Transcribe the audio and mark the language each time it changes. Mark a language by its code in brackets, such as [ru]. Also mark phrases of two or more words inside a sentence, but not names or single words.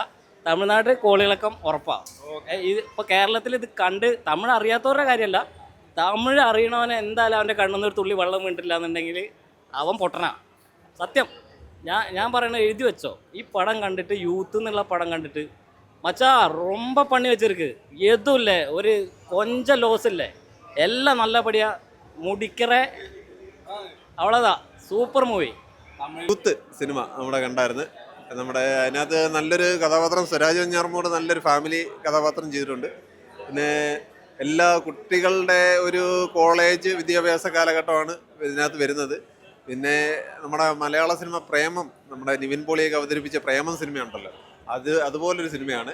[ml] തമിഴ്നാട് കോളിളക്കം ഉറപ്പാണ്. ഇപ്പോൾ കേരളത്തിൽ ഇത് കണ്ട് തമിഴ് അറിയാത്തവരുടെ കാര്യമല്ല, തമിഴ് അറിയണവനെ എന്തായാലും അവൻ്റെ കണ്ണുന്നൊരു തുള്ളി വെള്ളം വീണിട്ടില്ല എന്നുണ്ടെങ്കിൽ അവൻ പൊട്ടനാ സത്യം. ഞാൻ പറയണത് എഴുതി വെച്ചോ. ഈ പടം കണ്ടിട്ട്, യൂത്ത് എന്നുള്ള പടം കണ്ടിട്ട് [ta] மச்சா ரொம்ப பண்ணி வச்சிருக்கு. எதுவும் இல்லை, ஒரு கொஞ்சம் லோஸ் இல்லை, எல்லாம் நல்லபடியாக முடிக்கிற அவ்வளோதான். [en] super movie. [ml] യൂത്ത് സിനിമ നമ്മുടെ കണ്ടായിരുന്നു. നമ്മുടെ അതിനകത്ത് നല്ലൊരു കഥാപാത്രം സ്വരാജ് വെഞ്ഞാറമ്മൂട് നല്ലൊരു ഫാമിലി കഥാപാത്രം ചെയ്തിട്ടുണ്ട്. പിന്നെ എല്ലാ കുട്ടികളുടെ ഒരു കോളേജ് വിദ്യാഭ്യാസ കാലഘട്ടമാണ് ഇതിനകത്ത് വരുന്നത്. പിന്നെ നമ്മുടെ മലയാള സിനിമ പ്രേമം, നമ്മുടെ നിവിൻ പോളിയൊക്കെ അവതരിപ്പിച്ച പ്രേമം സിനിമയുണ്ടല്ലോ, അതുപോലൊരു സിനിമയാണ്.